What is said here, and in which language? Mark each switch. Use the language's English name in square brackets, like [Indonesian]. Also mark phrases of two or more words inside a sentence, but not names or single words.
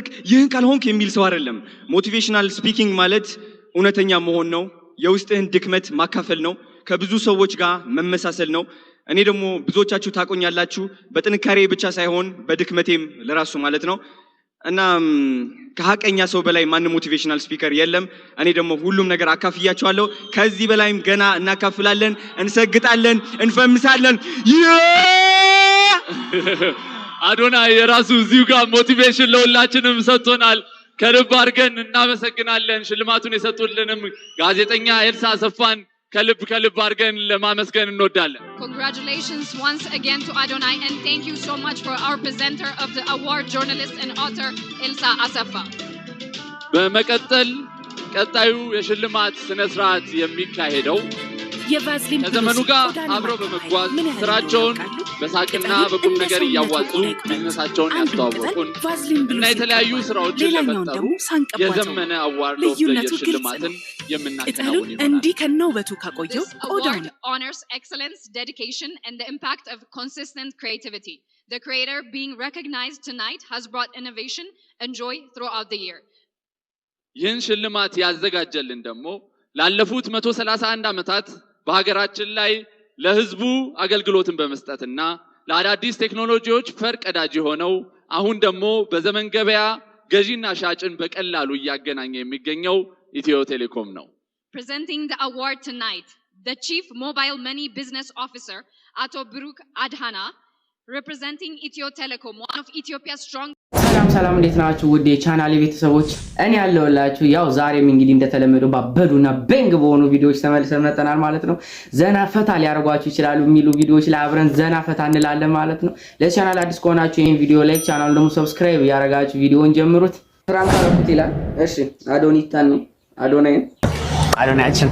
[Amharic] ይህን ካልሆንክ የሚል ሰው አይደለም [English] motivational speaking [Amharic] ማለት እውነተኛ መሆን ነው የውስጥህን ድክመት ማካፈል ነው ከብዙ ሰዎች ጋር መመሳሰል ነው እኔ ደግሞ ብዙዎቻችሁ ታቆኛላችሁ በጥንካሬ ብቻ ሳይሆን በድክመቴም ለራሱ ማለት ነው እና ከሐቀኛ ሰው በላይ ማን [English] motivational speaker [Amharic] የለም እኔ ደግሞ ሁሉም ነገር አካፍያችኋለሁ ከዚህ በላይም ገና እናካፍላለን እንሰግጣለን እንፈምሳለን አዶናይ የራሱ እዚሁ ጋር ሞቲቬሽን ለሁላችንም ሰጥቶናል ከልብ አድርገን እናመሰግናለን ሽልማቱን የሰጡልንም ጋዜጠኛ ኤልሳ አሰፋን ከልብ አድርገን ለማመስገን እንወዳለን [English] Congratulations once again to Adonai and thank you so much for our presenter of the award journalist and author Elsa Asafa [Amharic] በመቀጠል ቀጣዩ የሽልማት ስነ ስርዓት የሚካሄደው ከዘመኑ ጋር አብረው በመጓዝ ስራቸውን በሳቅና በቁም ነገር እያዋጡ ቢዝነሳቸውን ያስተዋወቁን እና የተለያዩ ስራዎችን ለፈጠሩ የዘመነ [English] award of the year [Amharic] ሽልማትን የምናከናውን ይሆናል እንዲህ ከነውበቱ ካቆየው [English] Award honors excellence, dedication and the impact of consistent creativity. The creator being recognized tonight has brought innovation and joy throughout the year. [Amharic] ይህን ሽልማት ያዘጋጀልን ደግሞ ላለፉት 131 ዓመታት በሀገራችን ላይ ለህዝቡ አገልግሎትን በመስጠትና ለአዳዲስ ቴክኖሎጂዎች ፈርቀዳጅ ሆነው አሁን ደግሞ በዘመን ገበያ ገዢና ሻጭን በቀላሉ እያገናኘ የሚገኘው ኢትዮ ቴሌኮም ነው [English] Presenting the award tonight, the Chief Mobile Money Business Officer, Ato Bruk Adhana, representing Ethio Telecom, one of Ethiopia's strong [Amharic] ሰላም እንዴት ናችሁ ውድ የቻናሌ ቤተሰቦች እኔ ያለውላችሁ ያው ዛሬም እንግዲህ እንደተለመደው ባበዱና ቤንግ በሆኑ ቪዲዮዎች ተመልሰን መጥተናል ማለት ነው ዘና ፈታ ሊያደርጓችሁ ይችላሉ የሚሉ ቪዲዮዎች ላይ አብረን ዘና ፈታ እንላለን ማለት ነው ለቻናል አዲስ ከሆናችሁ ይሄን ቪዲዮ ላይክ ቻናሉን ደግሞ ሰብስክራይብ ያደርጋችሁ ቪዲዮውን ጀምሩት ፍራንክ አረኩት ይላል እሺ አዶኒታን ነው አዶናያችን